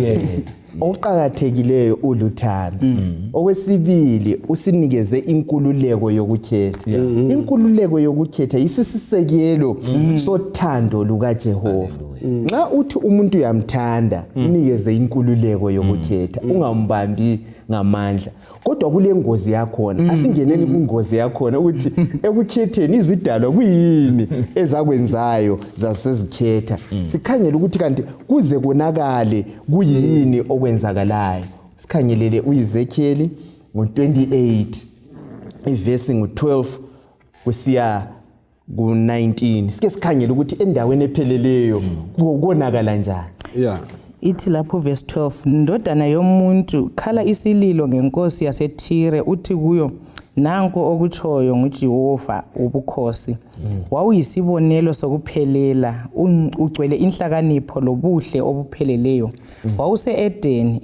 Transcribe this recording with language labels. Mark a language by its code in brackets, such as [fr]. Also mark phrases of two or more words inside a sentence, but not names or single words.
[nd] Oqhakathekileyo uluthando. Okwesibili usinikeze inkululeko yokukhetha. Inkululeko yokukhetha isisisekelo sothando lukaJehova. Nxa uthi umuntu uyamthanda unikeze inkululeko yokukhetha ungambambi ngamandla. Kodwa kule ngozi yakhona asingeneni kungozi yakhona ukuthi ekukhetheni izidalwa kuyini ezakwenzayo zasezikhetha. Sikhangele ukuthi kanti kuze konakale kuyini okwenzakalayo. Sikhangelele uEzekiel ngo28 ivesi ngo12 kusiya ku19. Sike sikhangele ukuthi endaweni epheleleyo konakala njani. Ithi lapho verse 12 ndodana yomuntu khala isililo ngenkosi yaseThire uthi kuyo nanko okutshoyo nguJehova ubukhosi wawuyisibonelo sokuphelela ugcwele inhlakanipho lobuhle obupheleleyo wawuse Edeni